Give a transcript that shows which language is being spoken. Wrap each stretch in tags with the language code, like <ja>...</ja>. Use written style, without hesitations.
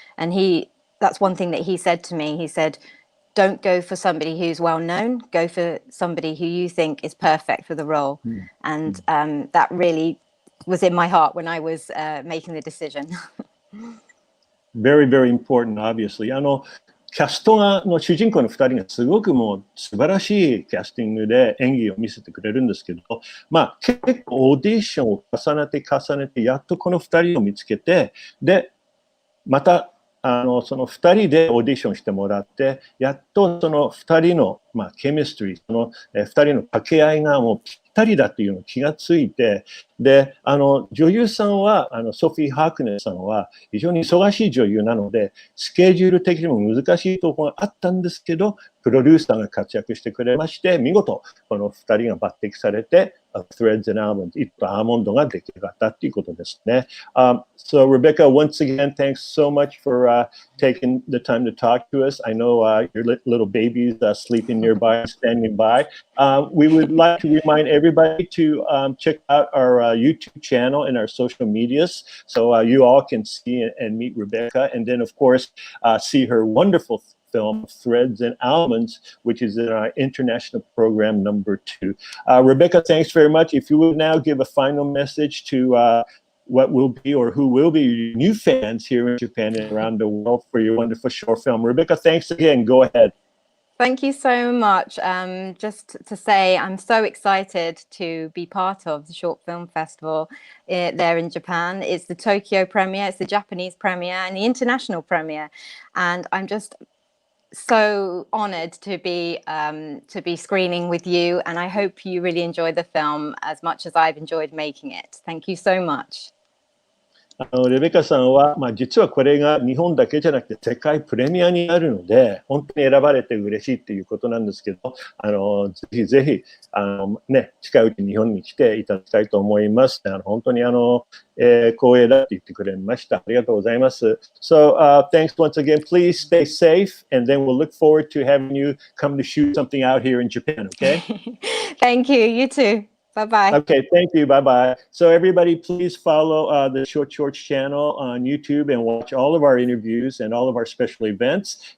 <en>And that's one thing that he said to me. He said, don't go for somebody who's well known, go for somebody who you think is perfect for the role. And that really was in my heart when I was making the decision. Very, very important, obviously.</en> <ja>キャストの主人公の2人がすごくもう素晴らしいキャスティングで演技を見せてくれるんですけど、結構オーディションを重ねてやっとこの2人を見つけて、でまたその2人でオーディションしてもらって、やっとその2人のケミストリー、その2人の掛け合いがもうぴったりだというの気がついて、で、女優さんは、ソフィー・ハークネスさんは非常に忙しい女優なので、スケジュール的にも難しいところがあったんですけど、プロデューサーが活躍してくれまして、見事、この2人が抜擢されて、Threads and Almonds、糸とアーモンドが出来上がったということですね。</ja> <en>So, Rebecca, once again, thanks so much for taking the time to talk to us. I know your little baby's sleeping nearby, standing by. We would like to remind everybody to check out our YouTube channel and our social medias so you all can see and meet Rebecca. And then, of course, see her wonderful film Threads and Almonds, which is in our international program #2. Rebecca, thanks very much. If you would now give a final message to what will be or who will be your new fans here in Japan and around the world for your wonderful short film. Rebecca, thanks again. Go ahead. Thank you so much. Just to say, I'm so excited to be part of the Short Film Festival there in Japan. It's the Tokyo premiere, it's the Japanese premiere, and the international premiere. And I'm just so honored to be screening with you, and I hope you really enjoy the film as much as I've enjoyed making it. Thank you so much.</en> <ja>レベカさんは、実はこれが日本だけじゃなくて世界プレミアになるので、本当に選ばれて嬉しいっていうことなんですけど、ぜひぜひ、近いうち日本に来ていただきたいと思います。本当に光栄だって言ってくれました。ありがとうございます。</ja> <en>So, thanks once again. Please stay safe, and then we'll look forward to having you come to shoot something out here in Japan, okay? Thank you. You too. Bye-bye. Okay, thank you. Bye-bye. So everybody, please follow the Short Shorts channel on YouTube and watch all of our interviews and all of our special events.</en>